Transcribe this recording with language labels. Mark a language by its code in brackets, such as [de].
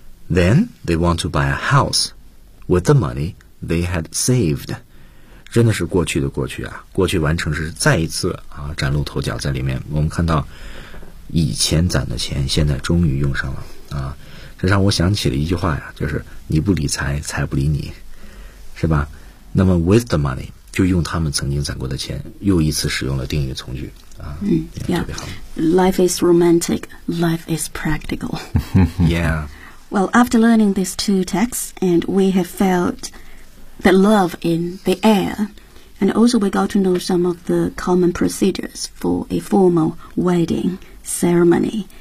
[en] Then they want to buy a house with the money they had saved. [zh] 真的是过去的过去啊，过去完成时再一次啊崭露头角在里面。我们看到以前攒的钱现在终于用上了啊，这让我想起了一句话呀，就是你不理财，财不理你，是吧？那么 [en] with the money [zh] 就用他们曾经攒过的钱，又一次使用了定语从句啊，嗯，特别好。 [en] Life is romantic, life is practical. Yeah. Well, after learning these two texts, and we have felt the love in the air, and also we got to know some of the common procedures for a formal wedding ceremony.